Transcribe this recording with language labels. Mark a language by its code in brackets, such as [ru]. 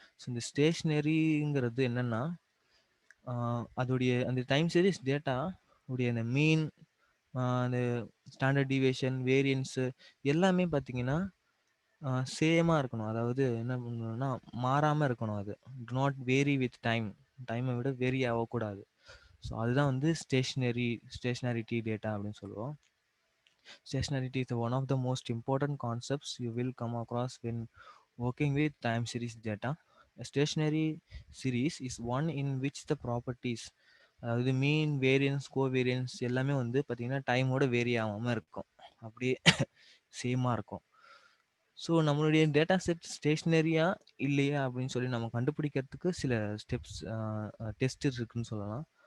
[ta] So இந்த ஸ்டேஷ்னரிங்கிறது என்னென்னா அதோடைய அந்த டைம் சீரிஸ் டேட்டா உடைய அந்த மீன், அந்த ஸ்டாண்டர்ட் டிவியேஷன், வேரியன்ஸு எல்லாமே பார்த்தீங்கன்னா சேமாக இருக்கணும். அதாவது என்ன பண்ணணும்னா மாறாமல் இருக்கணும். அது டு நாட் வேரி வித் டைமை விட வேரி ஆகக்கூடாது. ஸோ அதுதான் வந்து ஸ்டேஷ்னரிட்டி டேட்டா அப்படின்னு சொல்லுவோம். [en] Stationarity is one of the most important concepts you will come across when working with time series data. A stationary series is one in which the properties, [ta] அதாவது மீன், variance, covariance எல்லாமே வந்து பார்த்தீங்கன்னா டைமோட vary ஆகாமல் இருக்கும். அப்படியே சேமாக இருக்கும். ஸோ நம்மளுடைய டேட்டா செட் ஸ்டேஷ்னரியா இல்லையா அப்படின்னு சொல்லி நம்ம கண்டுபிடிக்கிறதுக்கு சில டெஸ்ட் இருக்குன்னு சொல்லலாம்.